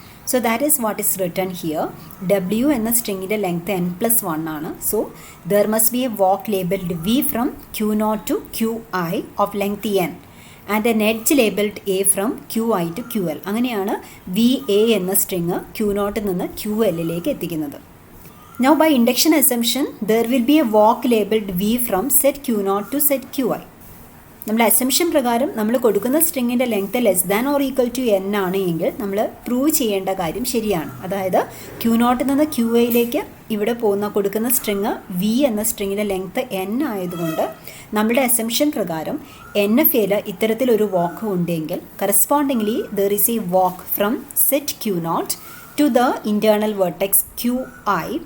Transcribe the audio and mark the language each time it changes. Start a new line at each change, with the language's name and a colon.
English: So that is what is written here.
Malayalam: W എന്ന സ്ട്രിങ്ങിൻ്റെ length n plus 1 ആണ്.
English: So there must be a walk labelled V from Q naught to Q I of length n and N edge labelled A from Q I to Q L.
Malayalam: അങ്ങനെയാണ് V A എന്ന string Q നോട്ടിൽ നിന്ന് Q എല്ലിലേക്ക് എത്തിക്കുന്നത്.
English: Now by induction assumption there will be a walk labeled v from set q0 to set qi.
Malayalam: നമ്മൾ assumption പ്രകാരം നമ്മൾ കൊടുക്കുന്ന സ്ട്രിങ്ങിൻ്റെ length
English: less than or equal to
Malayalam: n ആണ് എങ്കിൽ നമ്മൾ പ്രൂവ് ചെയ്യേണ്ട കാര്യം ശരിയാണ്. അതായത് ക്യൂ നോട്ടിൽ നിന്ന് ക്യൂ ഐയിലേക്ക് ഇവിടെ കൊടുക്കുന്ന സ്ട്രിങ് വി എന്ന സ്ട്രിങ്ങിൻ്റെ ലെങ്ത്ത് n ആയതുകൊണ്ട് നമ്മുടെ അസംഷൻ പ്രകാരം എൻ എഫ് എയിൽ ഇത്തരത്തിലൊരു വാക്ക് ഉണ്ടെങ്കിൽ
English: Correspondingly there is a walk from set Q naught to the internal vertex Q I.